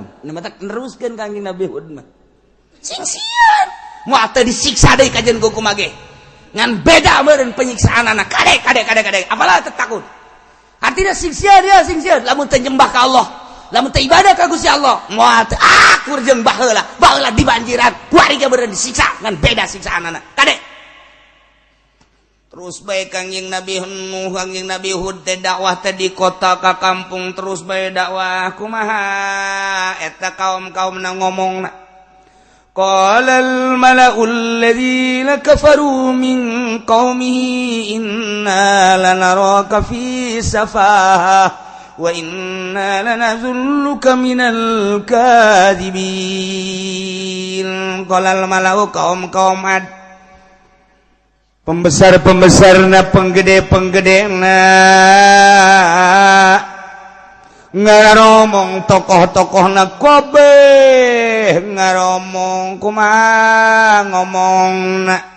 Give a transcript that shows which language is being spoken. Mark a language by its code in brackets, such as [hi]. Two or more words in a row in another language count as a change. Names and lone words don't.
[su] Nah mah neruskeun kangjeng Nabi Hud mah sing sieun mau teh disiksa deui ka jeung kumaha ge ngan beda meureun penyiksaanana kade apalah teu takut artina siksieun ya siksieun lamun teu nyembah ka Allah lamun teu ibadah ka Gusti Allah moal teu akur jeung baheula di banjiran kuari ge meureun disiksa ngan beda siksaanana kade. Terus bae kangjeng Nabi Nuh kangjeng Nabi Hud teh dakwah teh di kota ka kampung terus bae dakwah kumaha eta kaum-kaumna ngomongna [ar] قال الملأ الذين كفروا من قومه إنا لنراك في سفاهة وإنا لنظنك من الكاذبين. قال الملأ [su] kaum Ad pembesar-pembesarna penggede-penggedena ngaromong tokoh-tokohna kabeh ngaromong kumaha ngomongna